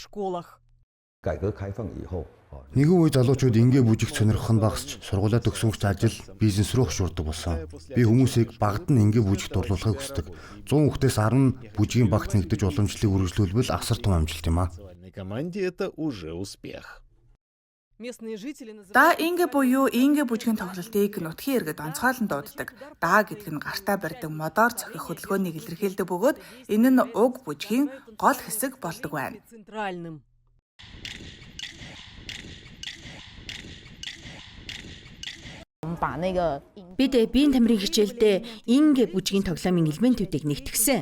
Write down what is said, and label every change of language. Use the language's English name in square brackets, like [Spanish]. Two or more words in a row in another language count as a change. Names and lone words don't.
[Mongolian] Нэгэн үе залуучууд ингээ бүжигт сонирхох нь багасч сургуулаа төгсөнгөч ажил, бизнес рүү хөшүүрдэг болсон. Би хүмүүсийг багад нь ингээ бүжигт орлуулахыг хүсдэг. 100 хүүхдээс 10 бүжгийн багт нэгдэж уламжлалыг үргэлжлүүлбэл асар том амжилт юм а. [Russian] Местные жители называют... [Mongolian] Да ингэ буюу ингэ бүжгийн тоглолтыг нутгийн иргэд онцгойлон дууддаг. Да гэдэг нь гартаа барьдаг модоор цохих хөдөлгөөнийг илэрхийлдэг бөгөөд энэ нь уг бүжгийн гол хэсэг болдог байна. [Russian] центральным. [Mongolian] Бид биеийн тамирын хичээлдээ ингэ бүжгийн тоглоомын элементүүдийг нэгтгсэн.